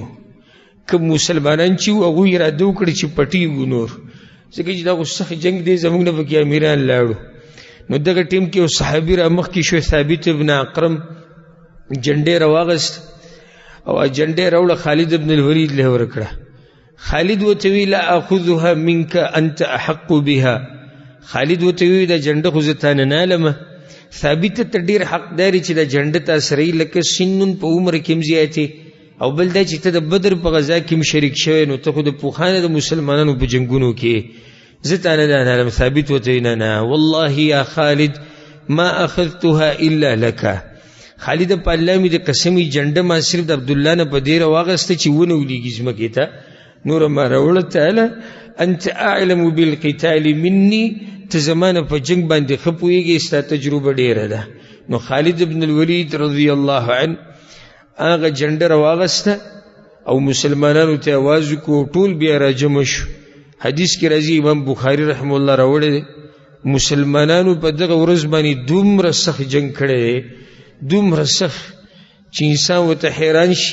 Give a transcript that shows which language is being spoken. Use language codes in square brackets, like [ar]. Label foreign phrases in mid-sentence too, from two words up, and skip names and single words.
[ps] کوم مسلمانان چې وو هغوی اراده وکړه چې پټېږو نور، ځکه چې دا خو سخت جنګ دی، زموږ نه پکې امیران لاړو. نو دغه ټیم کې یو صحابي را مخکې شو، ثابت ابن اقرم، جنډې راواغست او جنډې راوړه خالد ابن الولید له ورکړه. خالد ورته وی [ar] لا اخذها منك انت احق بها، [ps] خالد ورته وی دا جنډه خو زه تا نه نالمه، ثابت ته ډېر حقداري چې دا جنډه تا سره یې، لکه سنون په عمر کې هم زیاتې، او بل دا چې ته د بدر په غزا کې هم شریک شوی، نو ته خو د پوخانه د مسلمانانو په جنګونو کې، زه تا نه دا نالم. ثابت ورته وی نه [ar] والله یا خالد ما اخذتها الا لك، [ps] خالد په الله مې د قسمي جنډه ما صرف د عبدالله نه په دې راواغسته چې ونه ولیږي ځمکې ته، نور ما راوړه. [ar] تعالی انت اعلم بالقتال مني، [ps] ته زمانه په جنگ باندې ښه پوهېږې، ستا تجربه ډېره ده. نو خالد بن الولید [ar] رضی الله عنه [ps] هغه جنډه راواغسته او مسلمانانو ته آواز وکړو، ټول بیا راجمع شو. حدیث کې راځي امام بخاري [ar] رحمه الله [ps] راوړی دی، مسلمانانو په دغه ورځ باندې دومره سخت جنگ کړی دی، دومره سخت چې انسان ورته حیران شي.